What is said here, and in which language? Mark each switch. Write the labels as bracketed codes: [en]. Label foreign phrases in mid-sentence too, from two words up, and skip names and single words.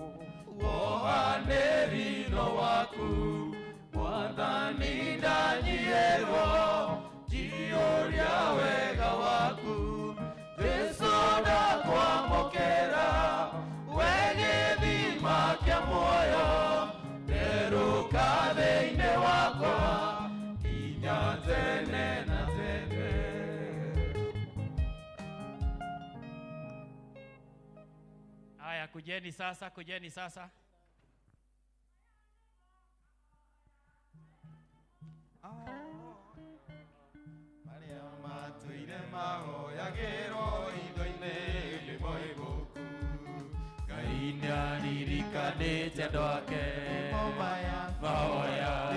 [ki] wohanĩrino waku Mwathani ndanyihĩrwo njiyũria wega waku Jesũ ndakwamũkĩra we gĩthima kĩa muoyo nderũka thĩinĩ wakwa nginya tene na tene [sw] Haya, kujeni sasa, kujeni sasa. [ki] Maria matuire mahoyagĩrwo itho-inĩ rĩmwe igũku Ngai nĩaririkanĩte andũ ake mahoya mahoya